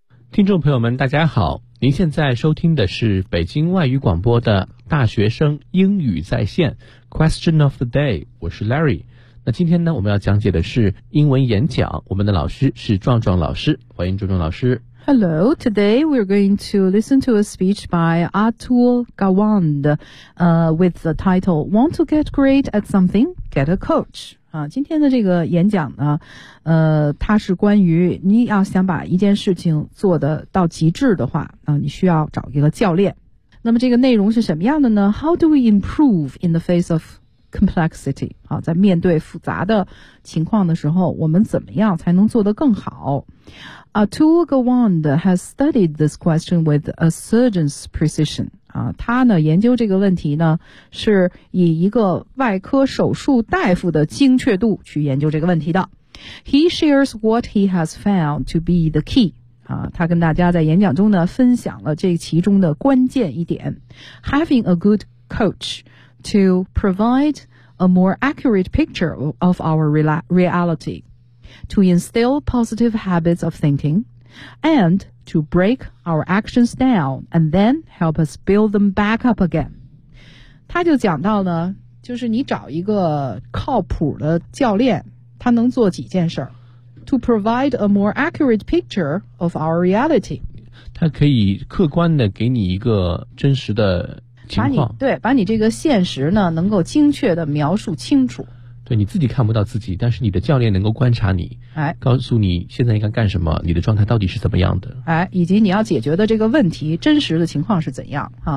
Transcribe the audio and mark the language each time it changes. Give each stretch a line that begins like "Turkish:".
Chinese: 听众朋友们大家好，您现在收听的是北京外语广播的大学生英语在线 Question of the day， 我是 Larry。那今天呢，我们要讲解的是英文演讲，我们的老师是壮壮老师，欢迎壮壮老师。
English: Hello, today we're going to listen to a speech by Atul Gawande, with the title, Want to get great at something? Get a coach.
Chinese: 今天的这个演讲呢，它是关于你要想把一件事情做得到极致的话，你需要找一个教练。那么这个内容是什么样的呢？
English: How do we improve in the face of complexity?
Chinese: 在面对复杂的情况的时候，我们怎么样才能做得更好？
English: Atul Gawande has studied this question with a surgeon's precision.
Chinese: 他呢研究这个问题呢是以一个外科手术大夫的精确度去研究这个问题的。
English: He shares what he has found to be the key.
Chinese: 他跟大家在演讲中呢分享了这其中的关键一点。
English: Having a good coach to provide a more accurate picture of our reality. To instill positive habits of thinking, and to break our actions down, and then help us build them back up again.
Chinese: 他就讲到呢，就是你找一个靠谱的教练，他能做几件事儿。
English: To provide a more accurate picture of our reality.
Chinese: 他可以客观的给你一个真实的情况。把你这个现实呢，能够精确的描述清楚。对，你自己看不到自己，但是你的教练能够观察你，告诉你现在应该干什么，你的状态到底是怎么样的，以及你要解决的这个问题真实的情况是怎样。